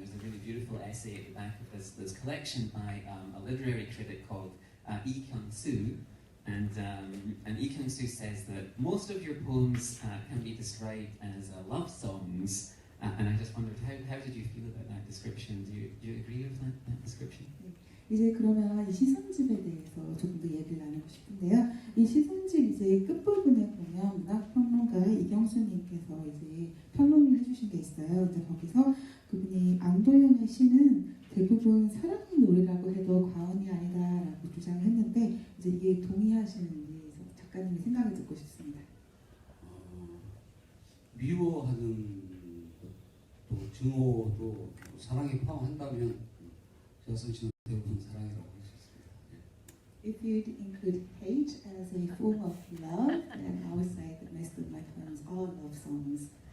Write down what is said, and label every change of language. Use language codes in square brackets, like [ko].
[en] There's a really beautiful essay at the back of this collection by a literary critic called Lee Kyung-soo. And Lee Kyung-soo says that most of your poems can be described as love songs. And I just wondered, how did you feel about that description? Do you agree with that description? [ko] 이제 그러면 이 시선집에 대해서 조금 더 얘기를 나누고 싶은데요. 이 시선집 이제 끝부분에 보면 문학평론가 이경수님께서 이제 평론을 해주신 게 있어요. 근데 거기서 그분이 안도현의 시는 대부분 사랑의 노래라고 해도 과언이 아니다라고 주장을 했는데 이제 이게 동의하시는지 작가님의 생각을 듣고 싶습니다. 미워하는 또 증오도 사랑에 포함한다면 제가 쓴 시는 대부분 사랑이라고 할 수 있습니다. [en] If you'd include hate as a form of love, then I would say that most of my poems are love songs.